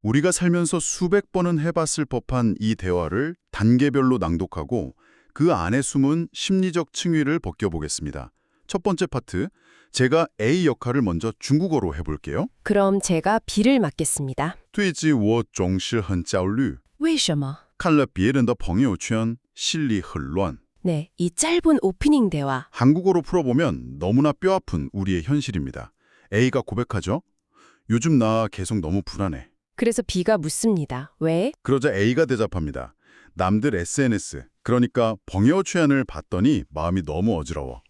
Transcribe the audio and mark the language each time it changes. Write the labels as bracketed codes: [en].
[ko] 우리가 살면서 수백 번은 해봤을 법한 이 대화를 단계별로 낭독하고 그 안에 숨은 심리적 층위를 벗겨보겠습니다. 첫 번째 파트, 제가 A 역할을 먼저 중국어로 해볼게요. 그럼 제가 B를 맡겠습니다. [zh] 最近我总是很焦虑为什么? 看了别人的朋友圈心里很乱 [ko] 네, 이 짧은 오프닝 대화. 한국어로 풀어보면 너무나 뼈아픈 우리의 현실입니다. A가 고백하죠. 요즘 나 계속 너무 불안해. 그래서 B가 묻습니다. 왜? 그러자 A가 대답합니다. 남들 SNS, 그러니까 벙여취안을 봤더니 마음이 너무 어지러워.